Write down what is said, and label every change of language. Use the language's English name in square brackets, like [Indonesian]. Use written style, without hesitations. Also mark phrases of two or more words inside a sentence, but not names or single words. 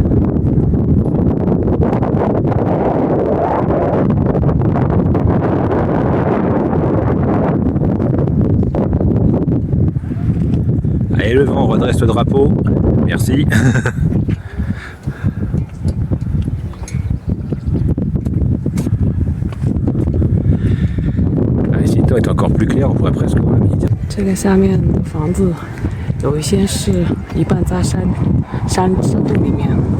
[French] Allez, le vent, redresse le drapeau. Merci. Allez, si le temps est encore plus clair, on pourrait presque voir la midi. [Chinese] 这个下面的房子有一些是一半在山洞里面。